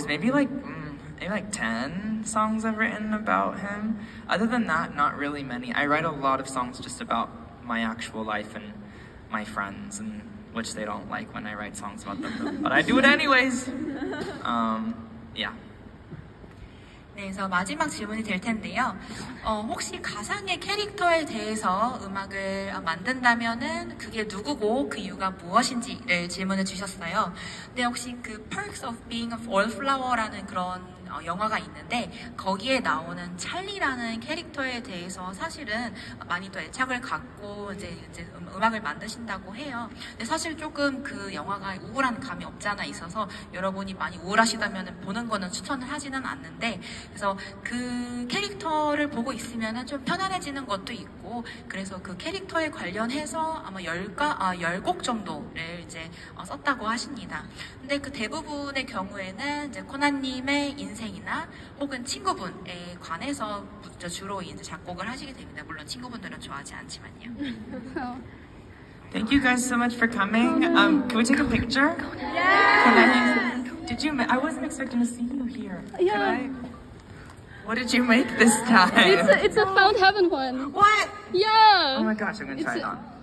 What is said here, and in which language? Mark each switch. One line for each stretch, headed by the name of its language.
English: There's maybe like 10 songs I've written about him. Other than that, not really many. I write a lot of songs just about my actual life and my friends, and which they don't like when I write songs about them, but I do it anyways. Yeah.
Korean: 네, 그래서 마지막 질문이 될 텐데요. 혹시 가상의 캐릭터에 대해서 음악을 만든다면은 그게 누구고 그 이유가 무엇인지를 질문을 주셨어요. 근데 혹시 그 Perks of Being a Wallflower라는 그런 영화가 있는데 거기에 나오는 찰리라는 캐릭터에 대해서 사실은 많이 또 애착을 갖고 이제 음악을 만드신다고 해요. 근데 사실 조금 그 영화가 우울한 감이 없지 않아 있어서 여러분이 많이 우울하시다면 보는 거는 추천을 하지는 않는데, 그래서 그 캐릭터를 보고 있으면 좀 편안해지는 것도 있고, 그래서 그 캐릭터에 관련해서 아마 10곡 정도를 이제 썼다고 하십니다. 근데 그 대부분의 경우에는 이제 코난님의 인생이나 혹은 친구분에 관해서 주로 이제 작곡을 하시게 됩니다. 물론 친구분들은 좋아하지 않지만요.
English: Thank you guys so much for coming. Can we take a picture? Yeah. I wasn't expecting to see you here. Yeah. What did you make this time? It's a Found Heaven one. What? Yeah. Oh my gosh, I'm gonna try it on.